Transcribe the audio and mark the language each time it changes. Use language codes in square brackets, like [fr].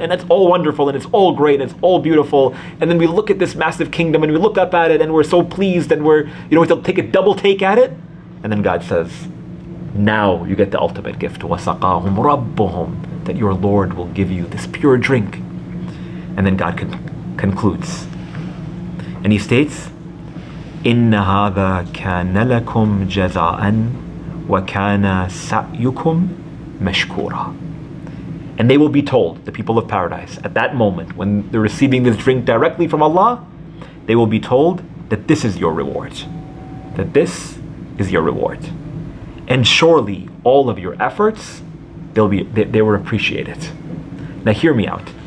[en] And it's all wonderful and it's all great and it's all beautiful. And then we look at this massive kingdom and we look up at it and we're so pleased and we're, we take a double take at it. And then God says, now you get the ultimate gift. [ar] وَسَقَاهُمْ رَبُّهُمْ, [en] that your Lord will give you this pure drink. And then God concludes. And He states, [ar] إِنَّ هَذَا كَانَ لَكُمْ جَزَاءً وَكَانَ سَعْيُكُمْ مَشْكُورًا. [en] And they will be told, the people of paradise, at that moment, when they're receiving this drink directly from Allah, they will be told that this is your reward. That this is your reward. And surely all of your efforts, they will appreciate it. Now hear me out.